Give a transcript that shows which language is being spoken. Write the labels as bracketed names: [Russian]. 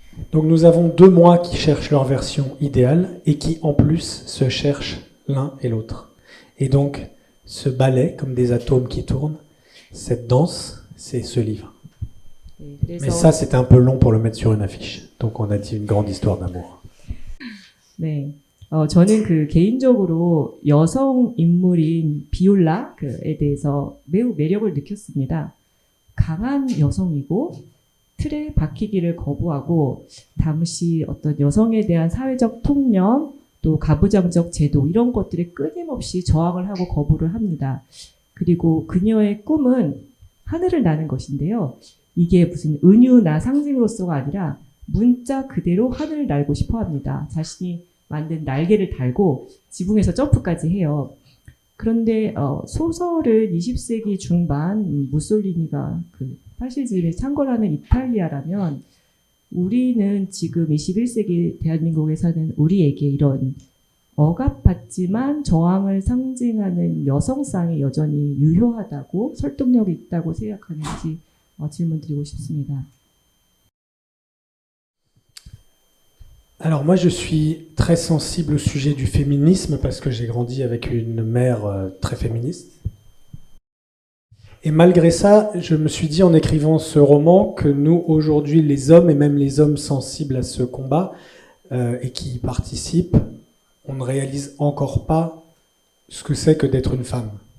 [French] Donc nous avons deux moi qui cherchent leur version idéale et qui en plus se cherchent l'un et l'autre. Et donc ce ballet comme des atomes qui tournent, cette danse, c'est ce livre. [Korean] 네, [French] Mais ça, c'était un peu long pour le mettre sur une affiche. Donc on a dit une grande histoire d'amour. [Korean] 네. 저는 그 개인적으로 여성 인물인 비올라에 대해서 매우 매력을 느꼈습니다. 강한 여성이고 틀에 박히기를 거부하고 당시 어떤 여성에 대한 사회적 통념 또 가부장적 제도 이런 것들에 끊임없이 저항을 하고 거부를 합니다. 그리고 그녀의 꿈은 하늘을 나는 것인데요. 이게 무슨 은유나 상징으로서가 아니라 문자 그대로 하늘을 날고 싶어 합니다. 자신이 만든 날개를 달고 지붕에서 점프까지 해요. 그런데 소설은 20세기 중반 무솔리니가 그 파시즘에 창궐하는 이탈리아라면 우리는 지금 21세기 대한민국에 사는 우리에게 이런 억압받지만 저항을 상징하는 여성상이 여전히 유효하다고 설득력이 있다고 생각하는지 질문드리고 싶습니다. [French] Alors moi, je suis très sensible au sujet du féminisme parce que j'ai grandi avec une mère très féministe. Et malgré ça, je me suis dit en écrivant ce roman que nous, aujourd'hui, les hommes, et même les hommes sensibles à ce combat et qui y participent, on ne réalise encore pas ce que c'est que d'être une femme.